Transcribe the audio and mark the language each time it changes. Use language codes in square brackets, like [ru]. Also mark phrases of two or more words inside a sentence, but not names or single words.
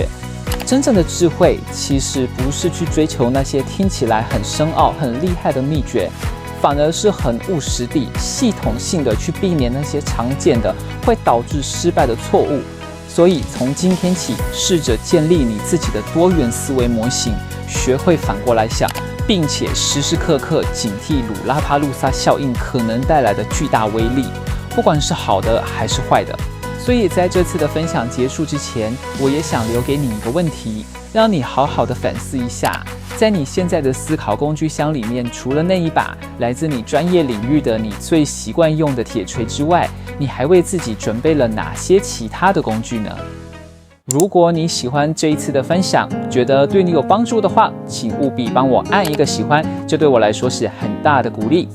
[zh] 真正的智慧其實不是去追求那些聽起來很深奧、很厲害的秘訣，反而是很務實地、系統性的去避免那些常見的會導致失敗的錯誤。所以從今天起，試着建立你自己的多元思維模型，學會反過來想，並且時時刻刻警惕如拉帕路薩效應可能帶來的巨大威力，不管是好的還是壞的。所以在這次的分享結束之前，我也想留給你一個問題，讓你好好的反思一下，在你現在的思考工具箱裡面，除了那一把來自你專業領域的你最習慣用的鐵錘之外，你還為自己準備了哪些其他的工具呢？如果你喜歡這一次的分享，覺得對你有幫助的話，請務必幫我按一個喜歡，這對我來說是很大的鼓勵。